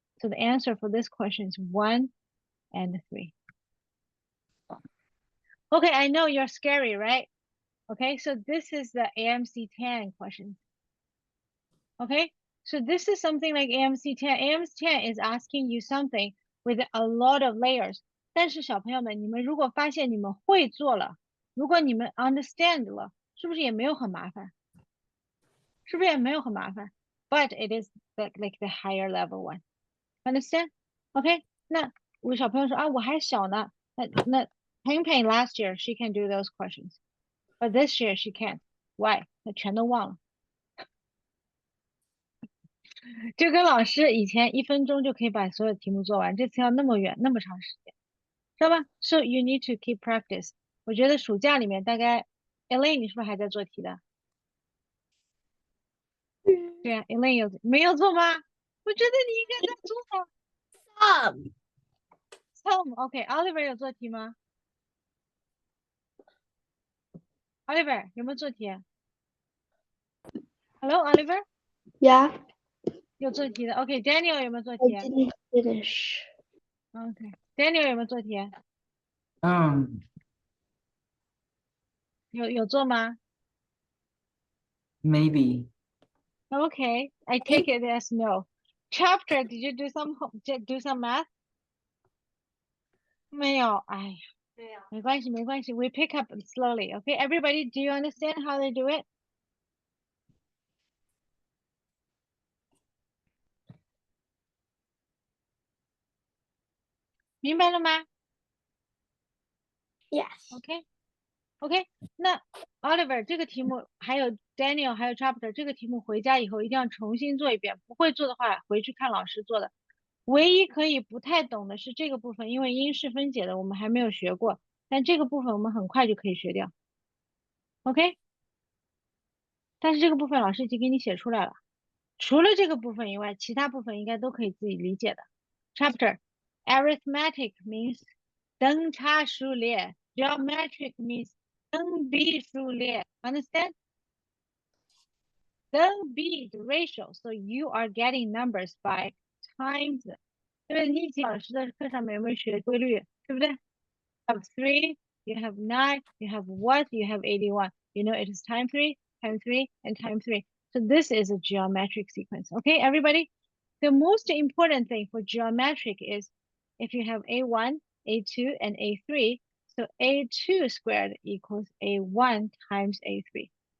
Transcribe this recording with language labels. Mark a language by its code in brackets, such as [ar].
[en] So the answer for this question is 1 and 3. Okay, I know you're scary, right? Okay, so this is the AMC 10 question. Okay, so this is something like AMC 10. AMC 10 is asking you something with a lot of layers. [zh] 但是小朋友们，你们如果发现你们会做了，如果你们 understand 了，是不是也没有很麻烦？是不是也没有很麻烦？ [en] But it is like the higher level one. Understand? [zh] Okay, 那我小朋友说啊，我还小呢。 [en] 那 Ping last year she can do those questions, but this year she can't. [zh] Why? 她全都忘了。就跟老师以前1分钟就可以把所有题目做完，这次要那么远那么长时间，知道吧 ？ [en] So you need to keep practice. [zh] 我觉得暑假里面大概 Elaine 你是不是还在做题的？对啊 ，Elaine 没有做吗？我觉得你应该在做。 Some OK, Oliver 有做题吗 ？Oliver 有没有做题 ？Hello, Oliver. [en] Yeah, [zh] 有做题的。 OK, Daniel 有没有做 [en] I [zh] 题 [en] didn't finish. [zh] ？OK, Daniel 有没有做题？有做吗 [en] Maybe. ？Okay, I take it as no. Chapter, did you do some math? [zh] 没有，哎呀，没关系，没关系。 [en] We pick up slowly, okay? Everybody, do you understand how they do it? [zh] 明白了吗 [en] Yes. [zh] ？OK，那 Oliver 这个题目还有 Daniel 还有 Chapter 这个题目回家以后一定要重新做一遍，不会做的话回去看老师做的。唯一可以不太懂的是这个部分，因为因式分解的我们还没有学过，但这个部分我们很快就可以学掉。 OK，但是这个部分老师已经给你写出来了，除了这个部分以外，其他部分应该都可以自己理解的。 [en] Chapter arithmetic means 等差数列 ，geometric means 等比数列。 Understand? 等比 the ratio, so you are getting numbers by times. [zh] 对不对？你以前老师的课上面有没有学规律？对不对？ [en] Have 3, you have 9, you have what? You have 81. You know it is time 3, and time 3. So this is a geometric sequence. Okay, everybody? The most important thing for geometric is if you have A1, A2, and A3, so A2 squared equals A1 times A3.